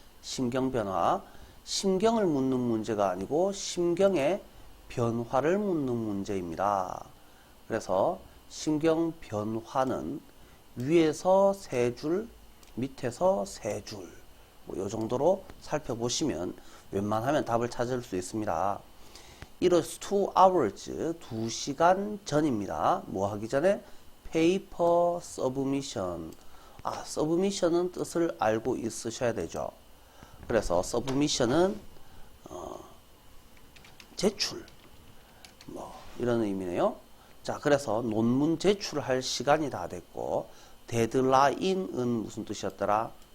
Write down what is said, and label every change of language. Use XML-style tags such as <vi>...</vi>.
<ko>심경 변화. 심경을 묻는 문제가 아니고 심경의 변화를 묻는 문제입니다. 그래서 심경 변화는 위에서 3줄, 밑에서 3줄 뭐 이 정도로 살펴보시면 웬만하면 답을 찾을 수 있습니다.</ko> <en>It was 2 hours,</en> <ko>2시간 전입니다. 뭐 하기 전에?</ko> <en>paper submission.</en> <ko>submission은 뜻을 알고 있으셔야 되죠. 그래서 submission은 제출 뭐 이런 의미네요. 자, 그래서 논문 제출할 시간이 다 됐고 데드라인은 무슨 뜻이었더라?</ko>